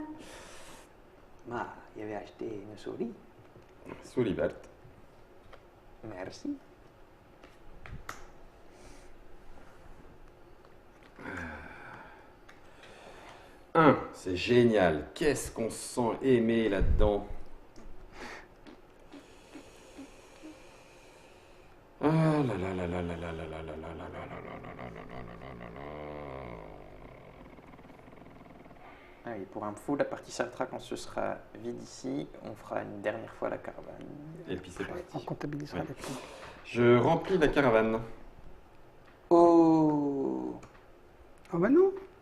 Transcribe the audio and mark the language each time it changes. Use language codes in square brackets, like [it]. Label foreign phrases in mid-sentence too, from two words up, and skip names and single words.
[fr] Ah, il avait acheté une souris. Souris verte. Merci. C'est génial. Qu'est-ce qu'on se sent aimé là-dedans. Ah là là là là là là là là là là là là là là là là là. Ah oui, pour info, la partie s'arrêtera quand ce sera vide ici. On fera une dernière fois la caravane. Et puis c'est On parti. comptabilisera Ouais. les points. Je remplis la caravane. Oh. Oh bah non.